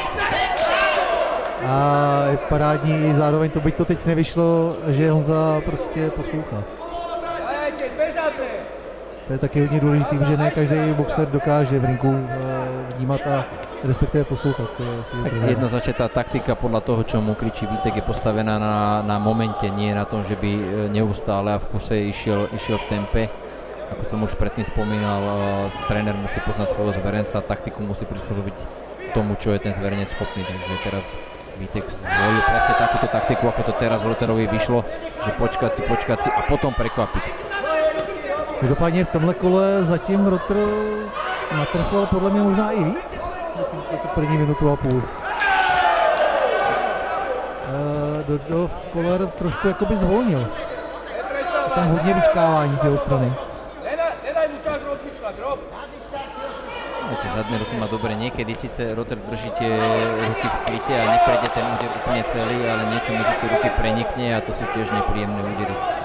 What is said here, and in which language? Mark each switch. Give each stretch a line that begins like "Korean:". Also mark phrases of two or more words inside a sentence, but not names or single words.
Czech: A je parádní zároveň to, byť to teď nevyšlo, že Honza prostě poslouchá. To je taky hodně důležitý, že ne každý boxer dokáže v ringu vnímat a respektive poslouchat.
Slovak: Tak jednoznačne tá taktika podľa toho, čo mu kričí Vítek, je postavená na momente, nie na tom, že by neustále a v kuse išiel v tempe. Ako som už predtým spomínal, tréner musí poznať svojho zverenca, taktiku musí prispôsobiť tomu, čo je ten zverenec schopný. Takže teraz Vítek zvolil presne takúto taktiku, ako to teraz Rotterovi vyšlo, že počkať si a potom prekvapiť.
Czech: Každopádně v tomhle kole zatím Rotter natrfoval podle mě možná i víc. Jako první minutu a půl. Dodo Koller trošku jakoby zvolnil. Tam hodně vyčkávání z jeho strany.
Slovak: Tie zadné ruky má dobre, niekedy síce Rotter drží tie ruky v kryte a neprejde ten úder úplne celý, ale niečo medzi tie ruky prenikne a to sú tiež nepríjemné údery.